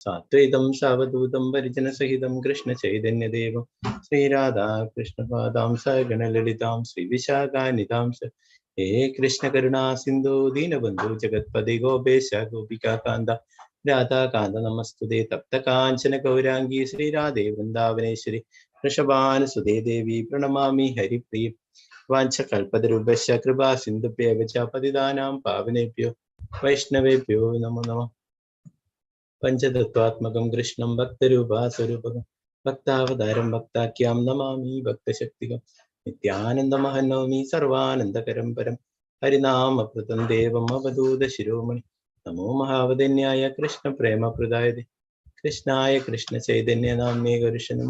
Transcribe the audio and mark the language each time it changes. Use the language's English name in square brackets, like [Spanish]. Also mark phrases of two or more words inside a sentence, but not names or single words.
[Sanskrit] സാത്വൈതം സാവധൂതം പരിജനസഹിതം കൃഷ്ണ ചൈതന്യദേവം ശ്രീരാധാ കൃഷ്ണപാദാം സഗണലളിതാം ശ്രീവിശാഖാനിതാം ഹേ കൃഷ്ണ കരുണാ സിന്ധു ദീനബന്ധു ജഗത്പതി ഗോപേശ ഗോപികാന്ത രാധാകാന്ത നമസ്തുതേ തപ്ത കാഞ്ചന ഗൗരാംഗീ ശ്രീരാധേ വൃന്ദാവനേശ്വരി വൃഷഭാനുസുതേ ദേവി പ്രണമാമി ഹരിപ്രിയ വാഞ്ചകൽപതരുഭ്യശ്ച കൃപാ സിന്ധുഭ്യവ ച പതിതാനാം പാവനേഭ്യോ വൈഷ്ണവേഭ്യോ നമോ നമഃ. പഞ്ചതത്വാത്മകം കൃഷ്ണം ഭക്തരൂപാസ്വരൂപകം ഭക്താവതാരം ഭക്താഖ്യാം നമാമി ഭക്തശക്തികം നിത്യാനന്ദമഹനോമി സർവാനന്ദകരം പരം ഹരിനാമപ്രദം ദേവം അവധൂത ശിരോമണി. നമോ മഹാവദന്യായ കൃഷ്ണ പ്രേമപ്രദായ കൃഷ്ണായ കൃഷ്ണ ചൈതന്യ നാമ്നേ ഗരുഷനമ.